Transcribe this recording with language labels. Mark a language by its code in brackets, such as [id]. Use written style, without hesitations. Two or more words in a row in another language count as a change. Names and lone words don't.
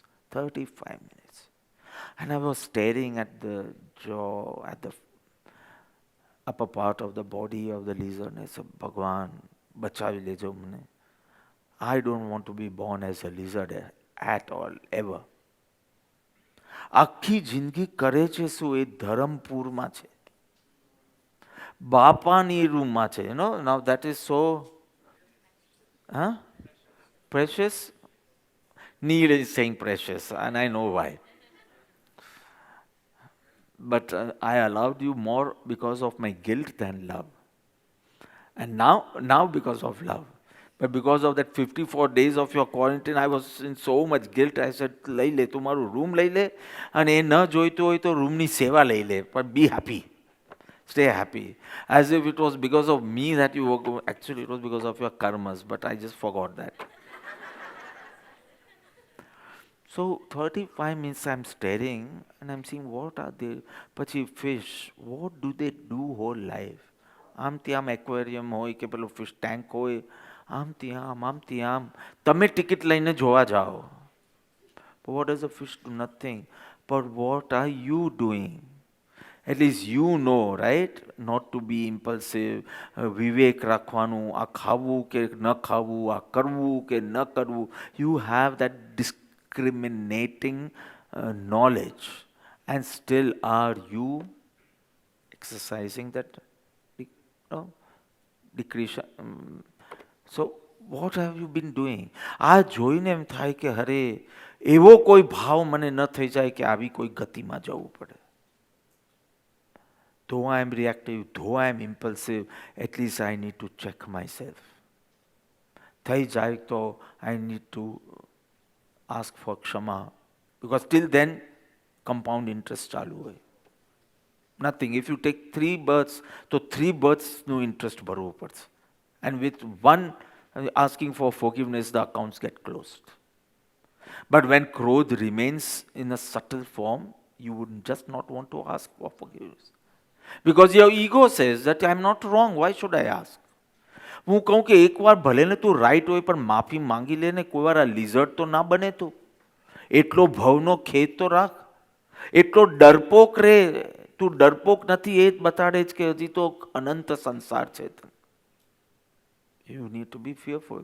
[en] 35 minutes. And I was staring at the jaw, at the upper part of the body of the lizard. And I said, [gu] ભગવાન, બચાવી લેજો મને. [en] I don't want to be born as a lizard at all, ever. [gu] આખી જિંદગી કરે છે શું એ ધરમપુરમાં છે, બાપાની રૂમમાં છે. [en] Now that is so precious. Neil is saying precious, and I know why. But I allowed you more because of my guilt than love. And now because of love. But because of that 54 days of your quarantine, I was in so much guilt. I said, [gu] લઈ લે તું મારું રૂમ લઈ લે, અને એ ન જોઈતું હોય તો રૂમની સેવા લઈ લે, [en] but be happy. Stay happy. As if it was because of me that you were going. Actually, it was because of your karmas, but I just forgot that. So 35 minutes I'm staring and I'm seeing what are they. Pachi fish, what do they do whole life? [gu] આમથી આમ aquarium હોય કે પેલું [en] fish tank [gu] હોય, આમથી આમ તમે ટિકિટ લઈને જોવા જાઓ. [en] But what does a fish do? Nothing. But what are you doing? At least you know, right? Not to be impulsive. [gu] વિવેક રાખવાનું, આ ખાવું કે ન ખાવું, આ કરવું કે ન કરવું. [en] You have that discriminating knowledge. And still are you exercising that decretion? So what have you been doing? [gu] આ જોઈને એમ થાય કે અરે એવો કોઈ ભાવ મને ન થઈ જાય કે આવી કોઈ ગતિમાં જવું પડે. [en] Though I am reactive, though I am impulsive, at least I need to check myself. [gu] થઈ જાય તો [en] I need to ask for ક્ષમા, because till then compound interest [gu] ચાલુ હોય. [en] Nothing. If you take 3 births, so 3 births no interest [gu] ભરવું પડશે. [en] And with one asking for forgiveness, the accounts get closed. But when Krodh remains in a subtle form, you would just not want to ask for forgiveness. Because your ego says that I am not wrong, why should I ask? [gu] હું કહું કે એકવાર ભલે ને તું રાઈટ હોય પણ માફી માંગી લે ને, કોઈ વાર આ લિઝર્ડ તો ના બને તું. એટલો ભવનો ખેદ તો રાખ. એટલો ડરપોક રે, તું ડરપોક નથી એ જ બતાડે જ કે હજી તો અનંત સંસાર છે. [en] You need to be fearful.